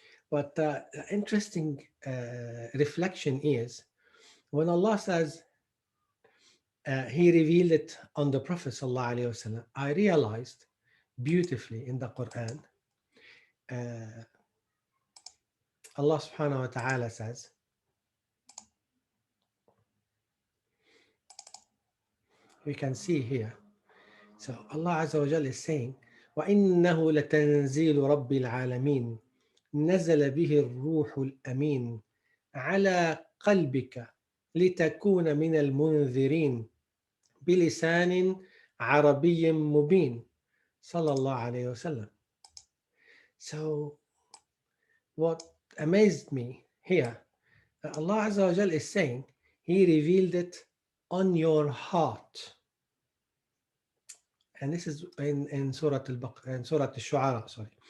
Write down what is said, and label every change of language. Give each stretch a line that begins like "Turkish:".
English: But the interesting reflection is when Allah says He revealed it on the Prophet sallallahu alaihi wasallam, I realized beautifully in the Quran, Allah subhanahu wa ta'ala says, we can see here. So Allah Azza wa Jal is saying,
Arabic: وَإِنَّهُ لَتَنزِيلُ رَبِّ الْعَالَمِينَ نَزَلَ بِهِ الرُّوحُ الْأَمِينُ عَلَى قَلْبِكَ لِتَكُونَ مِنَ الْمُنذِرِينَ بِلِسَانٍ عَرَبِيٍّ مُبِينٍ صلى الله عليه وسلم.
English: So what amazed me here, Allah Azza wa Jal is saying, He revealed it on your heart. And this is in Surat Al-Shu'ara, sorry.